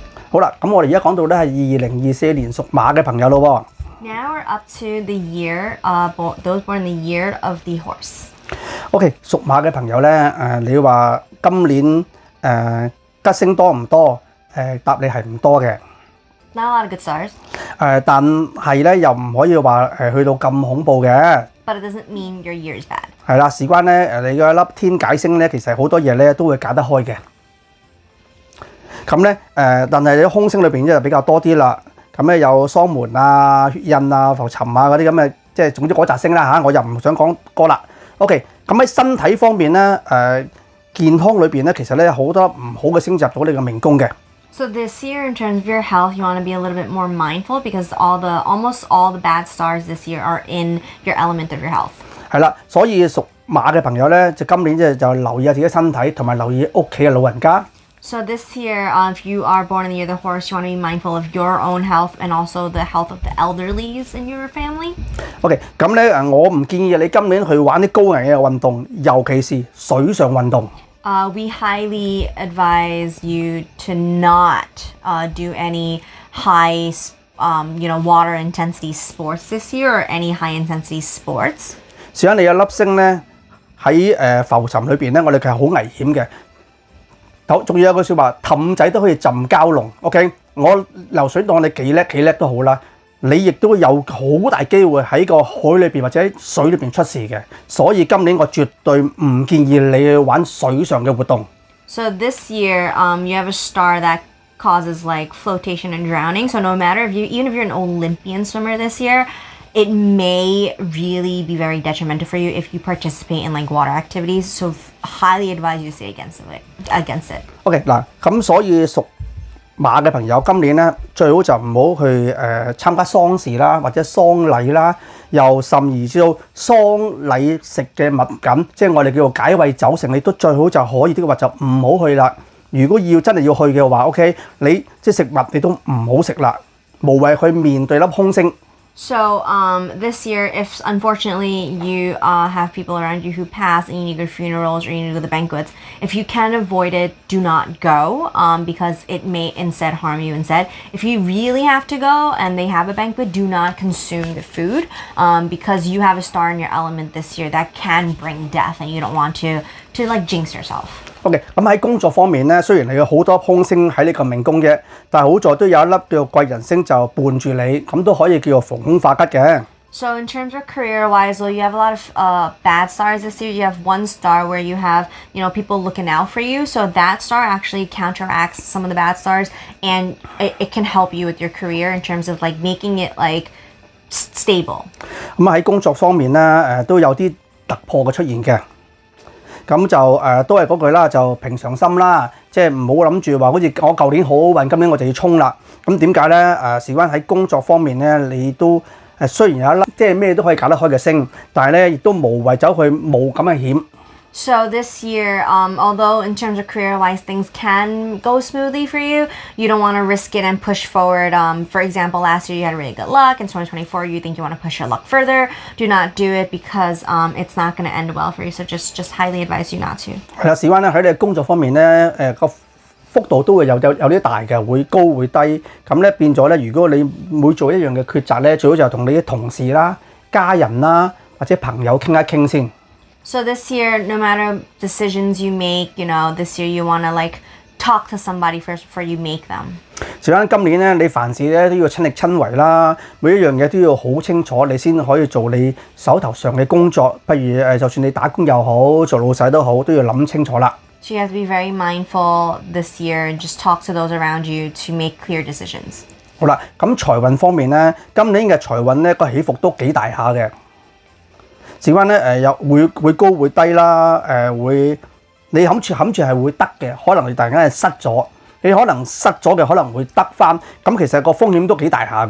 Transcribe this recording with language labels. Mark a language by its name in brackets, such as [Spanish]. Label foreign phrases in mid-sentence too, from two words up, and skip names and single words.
[Cantonese] 好啦，咁我哋而家講到咧係2024年屬馬嘅朋友咯 [English] 喎。Now we're up to the year, those born in the year of the horse. [Cantonese] OK， 屬馬嘅朋友咧，你話今年吉星多唔多？答你係唔多嘅。 [English] Not a lot of good stars. [Cantonese] 但係咧又唔可以話去到咁恐怖嘅。 [English] But it doesn't mean your year is bad. [Cantonese] 係啦，事關咧你嗰粒天解星咧，其實好多嘢咧都會解得開嘅。咁咧但係你空星裏邊咧就比較多啲啦。咁咧有喪門啊、血印啊、浮沉啊嗰啲咁嘅，即係總之嗰紮星啦嚇，我又唔想講過啦。OK， 咁喺身體方面咧健康裏邊咧，其實咧好多唔好嘅星入到你嘅命宮嘅。 [English] So this year, in terms of your health, you want to be a little bit more mindful because almost all the bad stars this year are in your element of your health. [Cantonese] 係啦，所以屬馬嘅朋友咧，就今年就留意下自己身體，同埋留意屋企嘅老人家。 [English] So this year, if you are born in the year of the horse, you want to be mindful of your own health and also the health of the elderlies in your family. [Cantonese] OK， 咁咧我唔建議你今年去玩啲高危嘅運動，尤其是水上運動。 [English] We highly advise you to not do any high, water intensity sports this year or any high intensity sports. [Cantonese] 事關你有粒星咧喺浮沉裏邊咧，我哋其實好危險嘅。仲要有句説話，氹仔都可以浸蛟龍。OK， 我游水當你幾叻都好啦，你亦都有好大機會喺個海裏邊或者水裏邊出事嘅。所以今年我絕對唔建議你去玩水上嘅活動。 [English] So this year, you have a star that causes like flotation and drowning. So no matter even if you're an Olympian swimmer this year, it may really be very detrimental for you if you participate in like water activities. So highly advise you to stay against it. [Cantonese] OK 嗱，咁所以屬馬嘅朋友今年咧最好就唔好去參加喪事啦，或者喪禮啦，又甚而至到喪禮食嘅物品，即係我哋叫做解穢酒成，你都最好就可以的話就唔好去啦。如果真係要去嘅話 ，OK， 你即係食物你都唔好食啦，無謂去面對粒空星。 [English] So this year, if unfortunately you have people around you who pass and you need to go to funerals or you need to go to the banquets, if you can avoid it, do not go because it may instead harm you instead. If you really have to go and they have a banquet, do not consume the food because you have a star in your element this year that can bring death and you don't want to like jinx yourself. [Cantonese] OK， 咁喺工作方面咧，雖然你有好多空星喺呢個命宮嘅，但係好在都有一粒叫做貴人星就伴住你，咁都可以叫做逢凶化吉嘅。 [English] So in terms of career-wise, well, you have a lot of bad stars this year. You have one star where you have, people looking out for you. So that star actually counteracts some of the bad stars, and it can help you with your career in terms of like making it like stable. [Cantonese] 咁喺工作方面咧，都有啲突破嘅出現嘅。咁就都係嗰句啦，就平常心啦，即係唔好諗住話好似我舊年好好運，今年我就要衝啦。咁點解咧？事關喺工作方面咧，你都雖然有一粒即係咩都可以搞得開嘅星，但係咧亦都無謂走去冒咁嘅險。 [English] So this year, although in terms of career-wise things can go smoothly for you, you don't want to risk it and push forward. For example, last year you had really good luck. In 2024, you think you want to push your luck further. Do not do it because it's not going to end well for you. So just highly advise you not to. [Cantonese] 係啦，事關咧喺你工作方面咧，個幅度都會有啲大嘅，會高會低。咁咧變咗咧，如果你每做一樣嘅抉擇咧，最好就同你啲同事啦、家人啦或者朋友傾一傾先。 [English] So this year, no matter decisions you make, this year you want to like talk to somebody first before you make them. [Cantonese] 事關今年咧，你凡事咧都要親力親為啦，每一樣嘢都要好清楚，你先可以做你手頭上嘅工作。不如就算你打工又好，做老細都好，都要諗清楚啦。 [English] So you have to be very mindful this year and just talk to those around you to make clear decisions. [Cantonese] 好啦，咁財運方面咧，今年嘅財運咧個起伏都幾大下嘅。事關咧又會高會低啦，你諗住係會得嘅，可能你突然間係失咗，你可能失咗嘅可能會得翻，咁其實個風險都幾大下嘅。